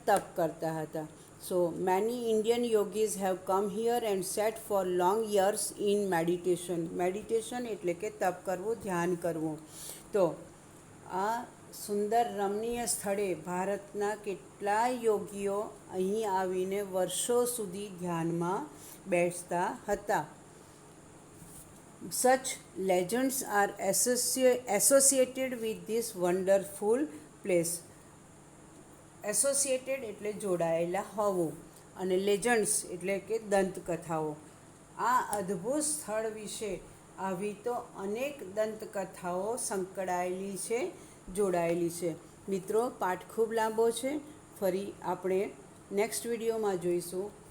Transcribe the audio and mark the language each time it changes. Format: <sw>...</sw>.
<gu>તપ કરતા હતા.</gu> <en>So many Indian yogis have come here and set for long years in meditation.</en> <gu>Meditation એટલે કે તપ કરવું, ધ્યાન કરવું. તો આ સુંદર રમણીય સ્થળે ભારતના કેટલાય યોગીઓ અહીં આવીને વર્ષો સુધી ધ્યાનમાં બેસતા હતા.</gu> <en>Such legends are associated with this wonderful place.</en> <gu>Associated એટલે જોડાયેલા હોવું, અને લેજન્ડ્સ એટલે કે દંતકથાઓ. આ અદ્ભુત સ્થળ વિશે આવી તો અનેક દંતકથાઓ સંકળાયેલી છે, જોડાયેલી છે. મિત્રો, પાઠ ખૂબ લાંબો છે, ફરી આપણે નેક્સ્ટ વિડીયોમાં જોઈશું.</gu>